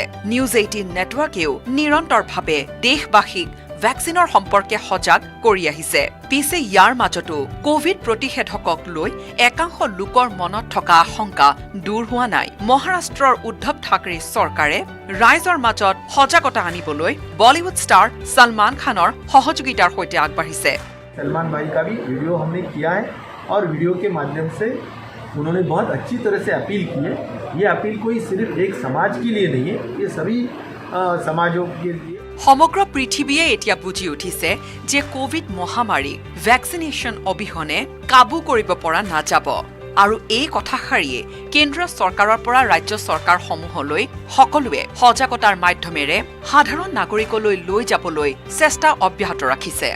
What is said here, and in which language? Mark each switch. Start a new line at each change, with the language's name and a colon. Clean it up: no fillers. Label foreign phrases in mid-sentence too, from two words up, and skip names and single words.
Assamese: নিউজ 18 নেটৱৰ্কেও নিৰন্তৰভাৱে দেশবাসীক ভেকচিনৰ সম্পৰ্কে সজাগ কৰি আহিছে। পিছে ইয়াৰ মাজতো কোভিড প্ৰতিষেধকক লৈ একাংশ লোকৰ মনত থকা আশংকা দূৰ হোৱা নাই। মহাৰাষ্ট্ৰৰ উদ্ধৱ ঠাকৰে চৰকাৰে ৰাইজৰ মাজত সজাগতা আনিবলৈ বলিউড ষ্টাৰ সলমান খানৰ সহযোগিতাৰ সৈতে আগবাঢ়িছে।
Hindi: सलमान भाई का भी वीडियो हमने किया है और वीडियो के माध्यम से उन्होंने बहुत अच्छी तरह से अपील की है। ये अपील कोई सिर्फ एक समाज के लिए नहीं है, ये सभी समाजों के लिए।
Assamese: সমগ্ৰ পৃথিৱীয়ে এতিয়া বুজি উঠিছে যে কোভিড মহামাৰী ভেকচিনেশ্যন অবিহনে কাবু কৰিব পৰা নাযাব। আৰু এই কথাষাৰিয়ে কেন্দ্ৰীয় চৰকাৰৰ পৰা ৰাজ্য চৰকাৰসমূহলৈ সকলোৱে সজাগতাৰ মাধ্যমেৰে সাধাৰণ নাগৰিকলৈ লৈ যাবলৈ চেষ্টা অব্যাহত ৰাখিছে।